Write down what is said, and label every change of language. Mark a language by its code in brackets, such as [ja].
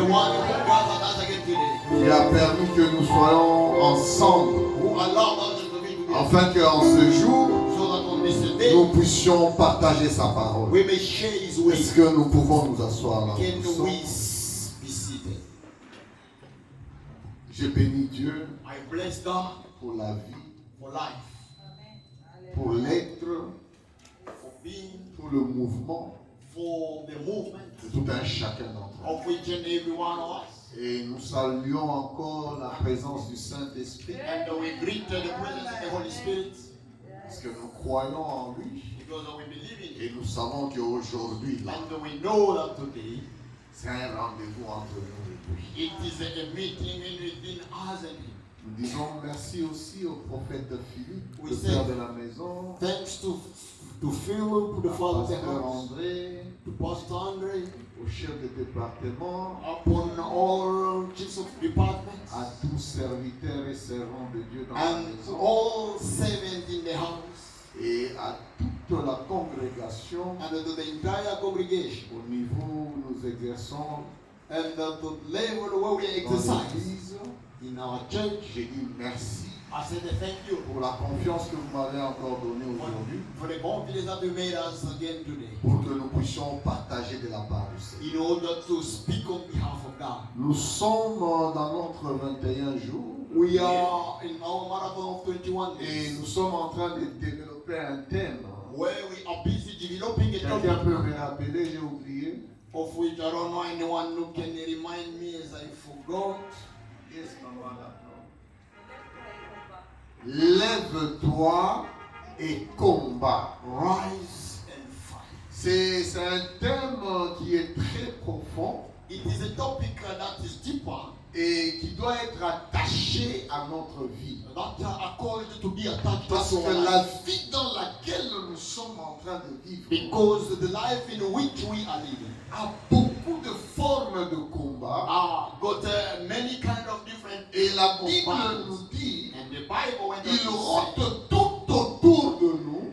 [en] one who gathered us again today, [fr] Qui a permis que nous soyons ensemble. [en] who allowed us to be together, [fr] Afin qu'en ce jour, [en] so that on this day [fr] nous puissions partager sa parole. [en] we may share His way. [fr] Est-ce que nous pouvons nous asseoir là? [en] Can [fr] Nous sommes- [en] we be seated? [fr] Je bénis Dieu [en] I bless God [fr] pour la vie, [en] for life, [fr] pour l'être, [en] for being, [fr] pour le mouvement [en] for the movement [fr] de tout un chacun d'entre nous. [en] of each and every one of us. [fr] Et nous saluons encore la présence du Saint-Esprit [en] And we greet the presence of the Holy Spirit [fr] parce que nous croyons en lui [en] because we believe in [fr] et [en] Him. [fr] nous savons qu'aujourd'hui, là, [en] And we know that today [fr] c'est un rendez-vous entre nous et lui. [en] it is a meeting between us and Him. [fr] Nous disons merci aussi au prophète Philippe, Oui, le c'est- père de la maison, [en] Thanks to Philip, the [fr] au [en] father of the [fr] pasteur [en] house, [fr] André, [en] to Pastor Andre, [fr] au chef de département, [en] upon all chiefs of departments, [fr] à tous serviteurs et servants de Dieu dans la [en] and [fr] maison, [en] all servants in the house, [fr] et à toute la congrégation [en] and to the entire congregation, [fr] au niveau où nous exerçons [en] and the level where we [fr] dans [en] exercise [fr] l'Église. [en] in our church. [fr] J'ai dit merci [en] I said thank you [fr] pour la confiance que vous m'avez encore donnée aujourd'hui, [en] for the confidence that you made us again today, [fr] pour que nous puissions partager de la part du Seigneur. [en] in order to speak on behalf of God. [fr] Nous sommes dans notre 21 jours. [en] We are in our marathon of 21 [fr] Et [en] days, [fr] nous sommes en train de développer un thème. [en] where we are busy developing a [fr] Quelqu'un [en] topic. [fr] peut me rappeler, j'ai oublié. [en] of which I don't know anyone who can remind me as I forgot. [fr] Yes, maman, lève-toi et combat. [en] Rise and fight. [fr] C'est un thème qui est très profond [en] It is a topic that is deeper, [fr] et qui doit être attaché à notre vie. [en] that are called to be attached [fr] Parce [en] to [fr] que [en] our [fr] la [en] life. [fr] vie dans laquelle nous sommes en train de vivre [en] Because the life in which we are living [fr] a beaucoup de formes de combat. [en] got many kind of different [fr] Et la [en] of [fr] Bible [en] battles. [fr] nous dit, [en] And the Bible, when [fr] il [en] it [fr] rôde tout autour de nous,